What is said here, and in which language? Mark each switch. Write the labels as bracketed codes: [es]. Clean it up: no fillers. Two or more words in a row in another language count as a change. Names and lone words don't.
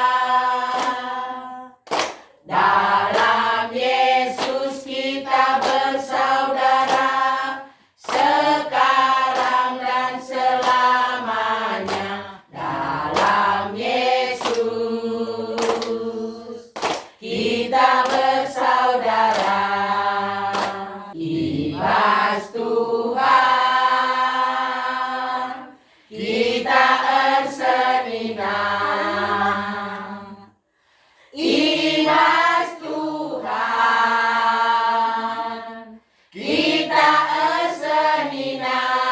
[id] Dalam Yesus kita bersaudara sekarang dan selamanya. Dalam Yesus kita bersaudara. [btx] Ibas Tuhan kita ersenina. Ibas Tuhan kita ersenina.